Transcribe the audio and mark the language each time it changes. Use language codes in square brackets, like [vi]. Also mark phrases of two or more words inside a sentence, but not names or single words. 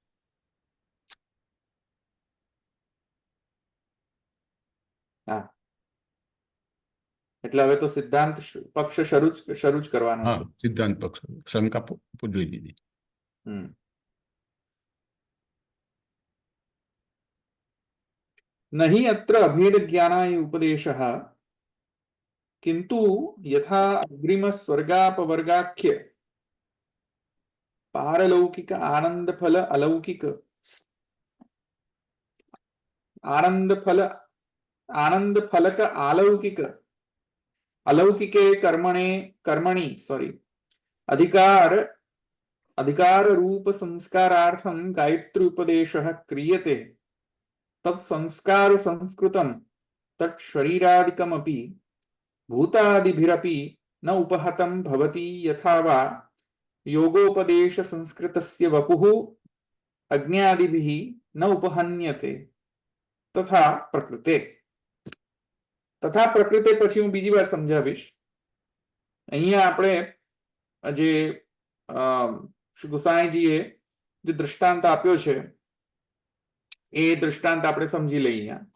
[gu] હા, એટલે હવે તો સિદ્ધાંત પક્ષ શરૂ જ કરવાનો છે. સિદ્ધાંત પક્ષ શંકા જોઈ લીધી. [sa] नहीं अत्र अभेद ज्ञानाय उपदेशः किंतु यथा अग्रिम स्वर्गापवर्गाख्य पारलौकिक आनंद फल अलौकिक आनंद फलक अलौकिक अलौकिके कर्मणि अधिकार रूप संस्कारार्थं गायत्री उपदेशः क्रियते तब संस्कार संस्कृतम तत् शरीरादिकमपि भूतादिभिरपि न उपहतं भवति यथा वा योगोपदेश संस्कृतस्य वपुः अज्ञादिभिः न उपहन्यते तथा प्रकृते. तथा प्रकृते [gu] પછી હું બીજી વાર સમજાવીશ. અહીંયા આપણે જે શ્રી ગુસાઈજીએ જે દૃષ્ટાંત આપ્યો છે એ દૃષ્ટાંત આપણે સમજી લઈએ.